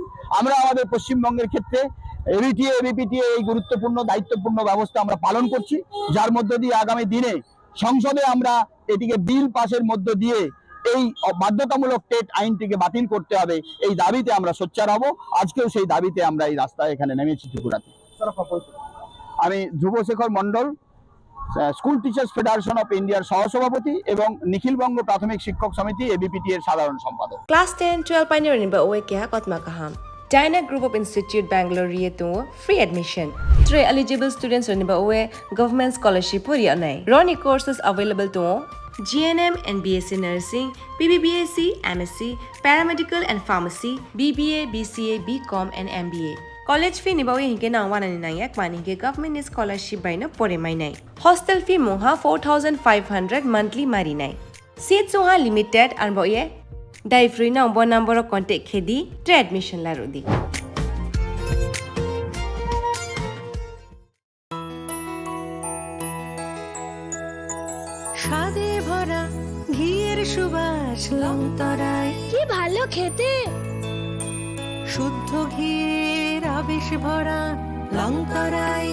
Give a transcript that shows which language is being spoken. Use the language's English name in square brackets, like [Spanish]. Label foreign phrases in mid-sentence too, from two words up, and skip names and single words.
[Bangla] আমরা আমাদের পশ্চিমবঙ্গের ক্ষেত্রে এবিটিএ এবিপিটিএ এই গুরুত্বপূর্ণ দায়িত্বপূর্ণ ব্যবস্থা আমরা পালন করছি, যার মধ্য দিয়ে আগামী দিনে সংসদে আমরা এটিকে বিল পাসের মধ্য দিয়ে এই বাধ্যতামূলক টেট আইনটিকে বাতিল করতে হবে, এই দাবিতে আমরা সোচ্চার হব। আজকেও সেই দাবিতে আমরা এই রাস্তায় এখানে নেমেছি ত্রিপুরাতে। আমি ধ্রুবশেখর মন্ডল, স্কুল টিচার্স ফেডারেশন অফ ইন্ডিয়ার সহসভাপতি এবং নিখিল বঙ্গ প্রাথমিক শিক্ষক সমিতি এবিপিটি এর সাধারণ সম্পাদক। [Kok Borok] Class 10-12 pioneering ba oe kya kotma kaham. [English] Dyna Group of Institute Bangalore to free admission. [Kok Borok] 3 [English] eligible students [Kok Borok] ba oe [English] government scholarship [Kok Borok] puri anai. [English] Roni courses available to GNM and BSc Nursing, PBBSc, MSc, Paramedical and Pharmacy, BBA, BCA, BCom and MBA. College fee [Kok Borok] nibawi hinke na wana ni nai ekmaninge [English] government scholarship [Kok Borok] by na pore mai nai. [English] Hostel fee [Kok Borok] moha 4,500 monthly mari nai. Seats soha limited arbo ye dai free na umbo number contact khedi tre admission la rodi. [Bangla] স্বাদে ভরা ঘিয়ের সুবাস লংতরায় কি ভালো খেতে, শুদ্ধ ঘিয়ের আবেশ ভরা লংতরায়